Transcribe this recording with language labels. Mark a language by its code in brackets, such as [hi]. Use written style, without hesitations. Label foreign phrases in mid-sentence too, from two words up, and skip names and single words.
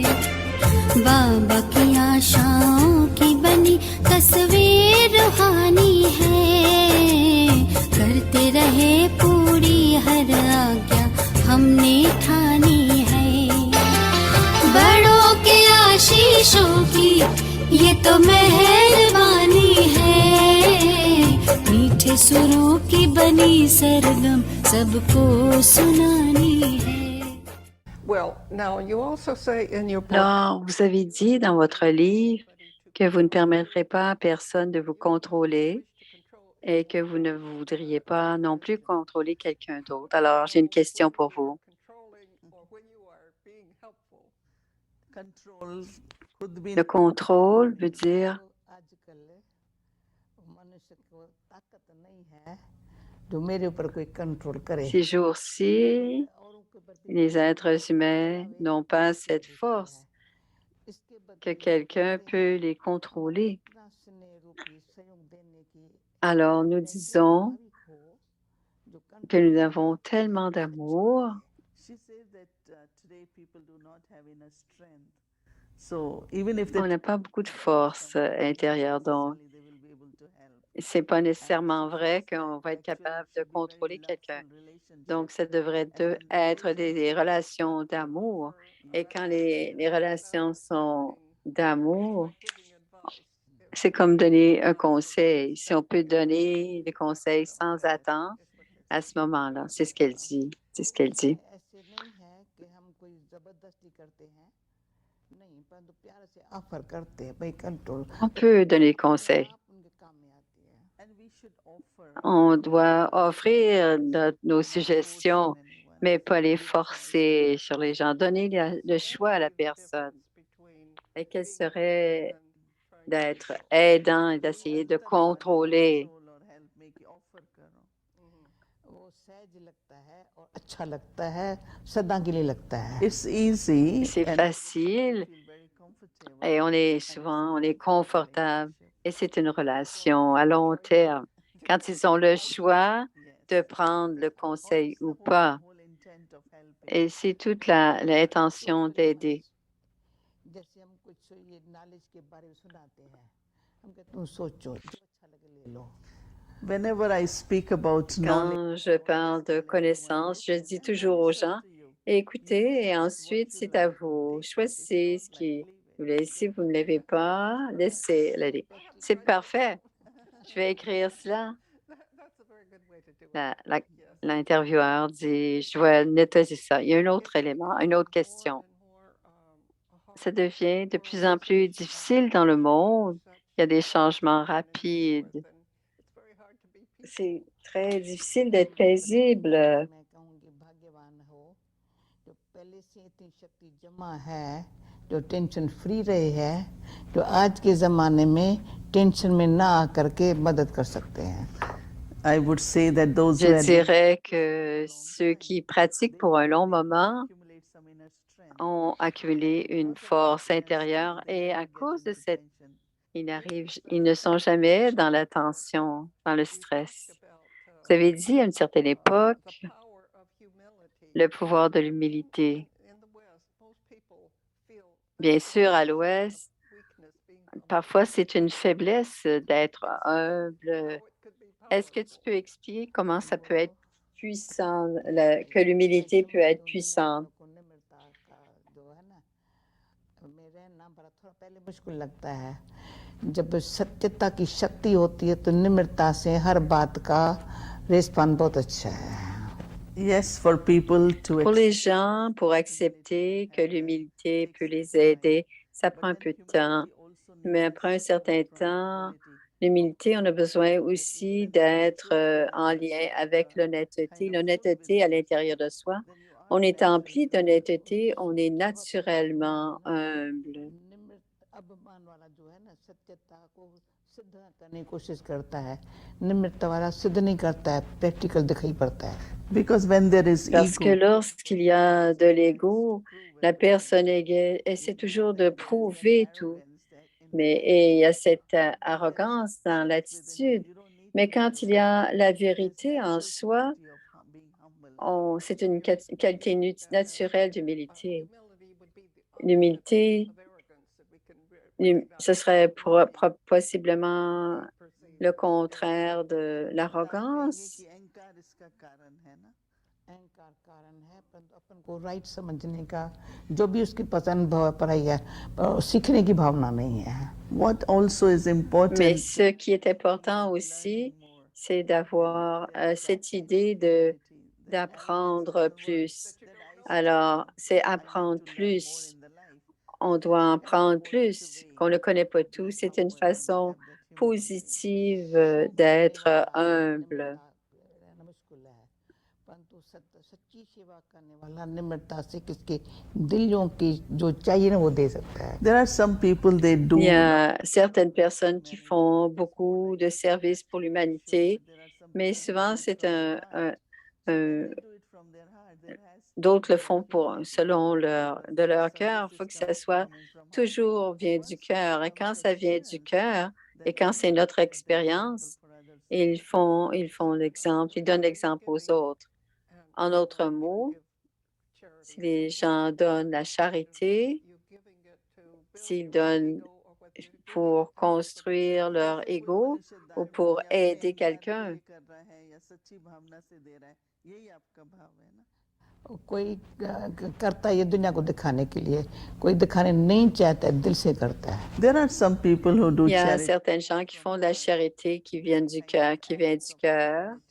[hi] बाबा की आशाओं की बनी तस्वीर रूहानी है, करते रहे पूरी हर आज्ञा हमने ठानी है। बड़ों के आशीषों की ये तो मेहरबानी है, मीठे सुरों की बनी सरगम सबको सुनानी है। [en] Well, now you also say in your book, [fr] Alors, vous avez dit dans votre livre que vous ne permettrez pas à personne de vous contrôler et que vous ne voudriez pas non plus contrôler quelqu'un d'autre. Alors, j'ai une question pour vous. [hi] control खुद भी [fr] Le contrôle veut dire [hi] तो आजकल मनुष्य को ताकत नहीं है जो मेरे ऊपर कोई कंट्रोल करे [fr] ces jours-ci, [hi] औरों के ऊपर भी [fr] les êtres humains [hi] चलावे, [fr] n'ont pas [hi] इसके [fr] cette [hi] दूसरा [fr] force [hi] है इसके [fr] que [hi] बदले में [fr] quelqu'un [hi] कहते [fr] peut [hi] हैं [fr] les contrôler. [hi] अपना स्नेह रूपी सहयोग देने की [fr] Alors nous [hi] ऐसे [fr] disons [hi] भाविक हो जो [fr] que [hi] कंट्रोल [fr] nous [hi] करने [fr] avons [hi] की [fr] tellement [hi] ताकत [fr] d'amour. [en] She says that today people do not have enough strength. So even if they [fr] On n'a pas beaucoup de force intérieure, donc [en] they will be able to help. [fr] c'est pas [en] And [fr] nécessairement [en] she [fr] vrai [en] feels [fr] qu'on [en] that [fr] va être [en] actually [fr] capable [en] it [fr] de [en] should be very [fr] contrôler quelqu'un. [en] lustful relationship. [fr] Donc, ça devrait [en] And when [fr] être [en] those [fr] des [en] relationships [fr] relations [en] are [fr] d'amour. [en] pure, [fr] Et quand les relations sont d'amour, [en] Giving advice. [fr] c'est comme donner un conseil. Si on peut donner des conseils sans attendre, à ce moment-là, c'est ce qu'elle dit. C'est ce qu'elle dit. [hi] ऐसे नहीं है कि हम कोई जबरदस्ती करते हैं नहीं परंतु प्यार से ऑफर करते हैं भाई कंट्रोल [fr] On peut donner conseil. [hi] आप उनके काम में आती है [en] and we should offer [fr] On doit offrir nos suggestions, mais pas les forcer sur les gens. Donner le choix à la personne. Et quel serait d'être aidant et d'essayer de contrôler. [hi] और हेल्प में कि ऑफर करो वो सहज लगता है और अच्छा लगता है सदा के लिए लगता है [en] it's easy [fr] C'est [en] and [fr] facile [en] feel very comfortable [fr] et on est confortable et c'est une relation à long terme. Quand ils ont le choix de prendre le conseil ou pas, [en] whole intent of helping [fr] et c'est toute l'intention d'aider. [hi] जैसे हम कुछ ये नॉलेज के बारे में सुनाते हैं हम कहते तुम सोचो जो अच्छा लगे ले लो [en] whenever I speak about knowledge [fr] Quand je parle de connaissances, je dis toujours aux gens, écoutez et ensuite c'est à vous. Choisissez ce qui vous plaît. Si vous ne l'avez pas, laissez-le. C'est parfait. Je vais écrire cela. L'intervieweur dit, je vais noter ça. Il y a un autre élément, une autre question. Ça devient de plus en plus difficile dans le monde. Il y a des changements rapides. C'est très difficile d'être paisible. [hi] मैं कहूँगी भाग्यवान हो जो पहले से इतनी शक्ति जमा है जो [en] tension free [hi] रहे है जो आज के ज़माने में टेंशन में ना आकर के मदद कर सकते हैं [en] I would say that those [fr] Je dirais que ceux qui pratiquent pour un long moment ont accumulé une force intérieure et à cause de cette, ils ne sont jamais dans la tension, dans le stress. Vous avez dit à une certaine époque le pouvoir de l'humilité. Bien sûr, à l'Ouest, parfois c'est une faiblesse d'être humble. Est-ce que tu peux expliquer comment ça peut être puissant, que l'humilité peut être puissante? [hi] पहले मुश्किल लगता है जब सत्यता की शक्ति होती है तो निम्रता से हर बात का रिस्पॉन्स बहुत अच्छा है [en] Yes, for people to [fr] Pour les gens, pour accepter que l'humilité peut les aider, ça prend un peu de temps. Mais après un certain temps, l'humilité, on a besoin aussi d'être en lien avec l'honnêteté. L'honnêteté à l'intérieur de soi. On est empli d'honnêteté, on est naturellement humble. [hi] अभिमान वाला जो है ना सत्यता को सिद्ध करने की कोशिश करता है निम्रता वाला सिद्ध नहीं करता है प्रैक्टिकल दिखाई पड़ता है [en] because when there is [fr] Parce que lorsqu'il y a de l'ego, la personne essaie toujours de prouver tout. Et il y a cette arrogance dans l'attitude. Mais quand il y a la vérité en soi, c'est une qualité naturelle d'humilité. L'humilité, ce serait possiblement le contraire de l'arrogance. [hi] अहंकार कारण है परंतु अपन को राइट समझने का जो भी उसकी पसंद पढ़ाई है सीखने की भावना नहीं है [en] What also is important [fr] Mais ce qui est important aussi, c'est d'avoir cette idée d'apprendre plus. Alors, c'est apprendre plus. On doit en prendre plus, qu'on ne connaît pas tout. C'est une façon positive d'être humble. [hi] परंतु सच्ची सेवा करने वाला निम्रता से किसके दिलों की जो चाहिए ना वो दे सकता है. [en] There are some people they do. [fr] Il y a certaines personnes qui font beaucoup de services pour l'humanité, mais souvent c'est d'autres le font selon de leur cœur. Il faut que ça soit toujours vient du cœur. Et quand ça vient du cœur et quand c'est notre expérience, ils font l'exemple, ils donnent l'exemple aux autres. En d'autres mots, si les gens donnent la charité, s'ils donnent pour construire leur ego ou pour aider quelqu'un, [hi] कोई करता है ये दुनिया को दिखाने के लिए, कोई दिखाने नहीं चाहता है, दिल से करता है. [en] There are some people who do [fr] il y a [en] charity. [fr] certaines gens qui font de la charité qui viennent du cœur, qui vient du cœur.